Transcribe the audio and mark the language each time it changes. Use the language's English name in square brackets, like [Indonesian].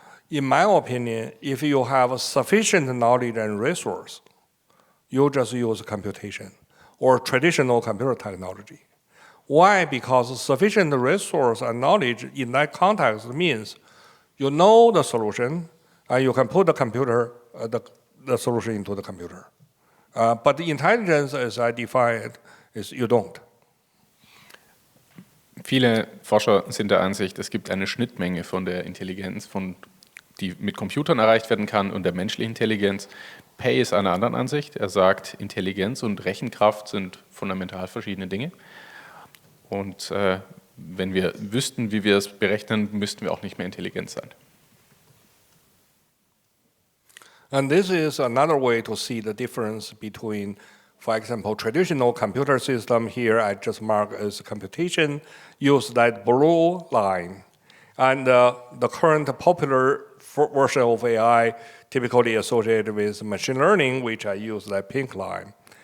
[English] In my opinion, if you have sufficient knowledge and resource, you just use computation or traditional computer technology. Why? Because sufficient resource and knowledge in that context means you know the solution and you can put the solution into the computer. But the intelligence, as I define it, is you don't. [German] Viele Forscher sind der Ansicht, es gibt eine Schnittmenge von der Intelligenz, die mit Computern erreicht werden kann und der menschlichen Intelligenz. Pei ist einer anderen Ansicht. Er sagt, Intelligenz und Rechenkraft sind fundamental verschiedene Dinge. Und wenn wir wüssten, wie wir es berechnen, müssten wir auch nicht mehr intelligent sein. [English] And this is another way to see the difference between, for example, traditional computer system here I just mark as computation, use that blue line. And the current popular version of AI typically associated with machine learning, which I use that pink line.